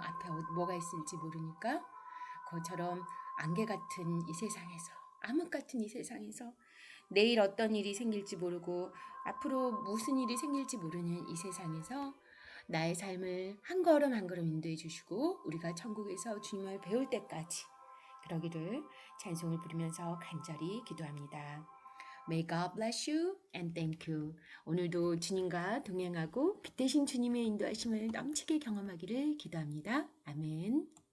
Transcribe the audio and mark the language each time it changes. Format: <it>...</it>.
<ko>앞에 뭐가 있을지 모르니까. 그것처럼 안개 같은 이 세상에서, 암흑 같은 이 세상에서 내일 어떤 일이 생길지 모르고 앞으로 무슨 일이 생길지 모르는 이 세상에서 나의 삶을 한 걸음 한 걸음 인도해 주시고 우리가 천국에서 주님을 배울 때까지 그러기를 찬송을 부르면서 간절히 기도합니다.</ko> <en>May God bless you and thank you.</en> <ko>오늘도 주님과 동행하고 빛 대신 주님의 인도하심을 넘치게 경험하기를 기도합니다. 아멘.</ko>